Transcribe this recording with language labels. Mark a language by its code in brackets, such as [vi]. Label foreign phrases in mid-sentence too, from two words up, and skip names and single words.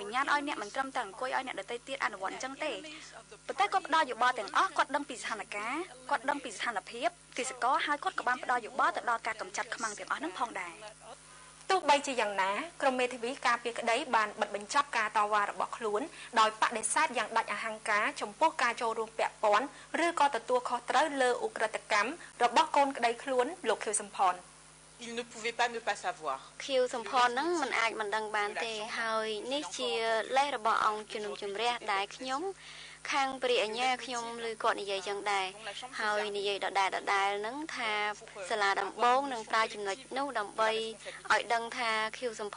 [km] ញ្ញាតឲ្យអ្នកមិនត្រឹមតែអង្គុយឲ្យអ្នកដទៃទៀតអនុវត្តអញ្ចឹងទេប៉ុន្តែគាត់ផ្ដល់យោបល់ទាំងអស់គាត់ដឹងពីស្ថានភាពគាត់ដឹងពីស្ថានភាពទីសកលហើយគាត់ក៏បានផ្ដល់យោបល់ទៅដល់ការកម្ចាត់ខ្មាំងទាំងអស់ហ្នឹងផងដែរទោះបីជាយ៉ាងណាក្រមមេធាវីការពារក្តីបានបិទបញ្ចប់ការតវ៉ារបស់ខ្លួនដោយបដិសេធយ៉ាងដាច់អហង្ការចំពោះការចូលរួមពាក់ព័ន្ធឬក៏ទទួលខុសត្រូវលើឧក្រិដ្ឋកម្មរបស់កូនក្តីខ្លួនលោកខៀវសំផន [fr] Il ne pouvait pas ne pas savoir [km] ខៀវសំផនហ្នឹងមិនអាចមិនដឹងបានទេហើយនេះជាលេសរបស់អង្គជំនុំជម្រះដែលខ្ញុំខាងព្រះអាជ្ញាខ្ញុំឬគាត់និយាយចឹងដែរហើយនិយាយដដែលហ្នឹងថាសាលាដំបងនឹងប្រើចំណុចនោះដើម្បីឲ្យដឹងថាខៀវសំផ